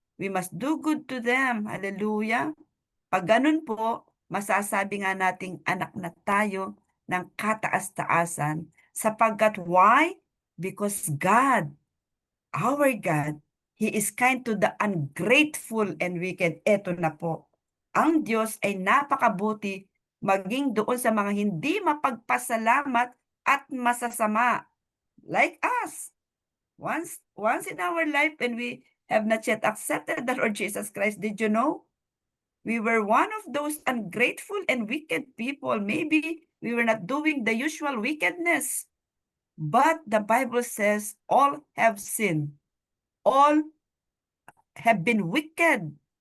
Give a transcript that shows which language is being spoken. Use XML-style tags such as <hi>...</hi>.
<en>We must do good to them.</en> <tl>Hallelujah. Pag ganun po, masasabi nga nating anak na tayo ng kataas-taasan. Sapagkat why?</tl> <en>Because God, our God, He is kind to the ungrateful and wicked.</en> <tl>Eto na po. Ang Diyos ay napakabuti maging doon sa mga hindi mapagpasalamat at masasama.</tl> <en>Like us. Once in our life when we have not yet accepted the Lord Jesus Christ, did you know? We were one of those ungrateful and wicked people. Maybe we were not doing the usual wickedness. But the Bible says all have sinned. All have been wicked.</en>